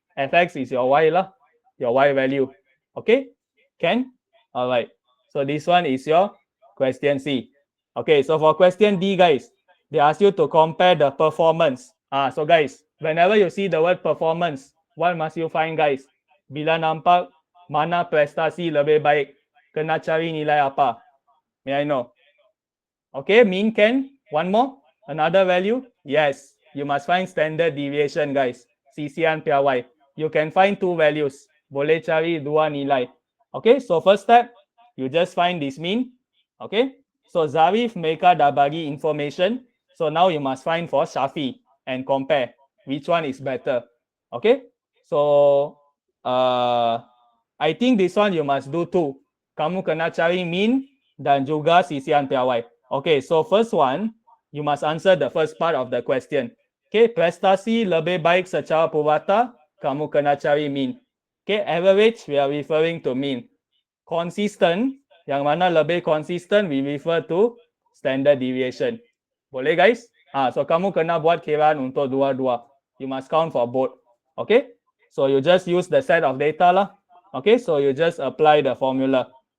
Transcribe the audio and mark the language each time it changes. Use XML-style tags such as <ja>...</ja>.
<en>Fx is your y lah, your y value. Okay? Can? All right. So this one is your question C. Okay, so for question D, guys, they ask you to compare the performance. So guys, whenever you see the word performance, what must you find, guys?</en> <ms>Bila nampak mana prestasi lebih baik, kena cari nilai apa?</ms> <en>May I know? Okay, mean can? One more? Another value? Yes, you must find standard deviation, guys. CCN PY. You can find two values.</en> <ms>Boleh cari dua nilai.</ms> <en>Okay, so first step, you just find this mean.</en> <ms>Okay, so Zarif mereka dah bagi information.</ms> <en>So now you must find for Shafi and compare which one is better. Okay, so I think this one you must do too.</en> <ms>Kamu kena cari mean dan juga CCN PY.</ms> <en>Okay, so first one, you must answer the first part of the question.</en> <ms>Okay, prestasi lebih baik secara purata, kamu kena cari mean.</ms> <en>Okay, average, we are referring to mean. Consistent,</en> <ms>yang mana lebih consistent,</ms> <en>we refer to standard deviation. Boleh, guys?</en> <ms>So kamu kena buat kiraan untuk dua-dua.</ms> <en>You must count for both. Okay, so you just use the set of data lah. Okay, so you just apply the formula.</en>